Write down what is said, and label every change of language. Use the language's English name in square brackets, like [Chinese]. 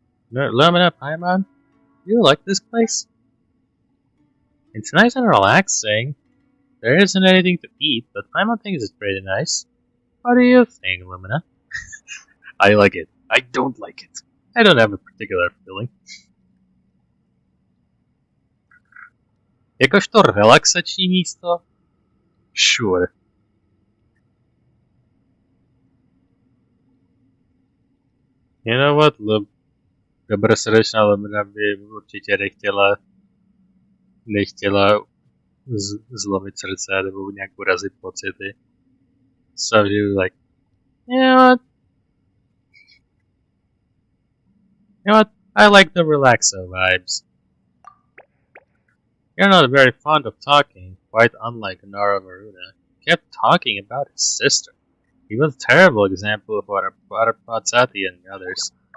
[English] Lumina Paimon, do you like this place? It's nice and relaxing. There isn't anything to eat, but Paimon thinks it's pretty nice. What do you think, Lumina? I like it. I don't like it. I don't have a particular feeling. [Czech] Jakožto relaxační místo? [English] Sure. You know what? [Czech] Dobrosrdečná Lumina by určitě nechtěla zlomit srdce nebo nějak urazit pocity. [English] So she was like, you know what? I like the relaxo vibes. You're not very fond of talking, quite unlike Nara Varuna. He kept talking about his sister. He was a terrible example of what Barbatos and others.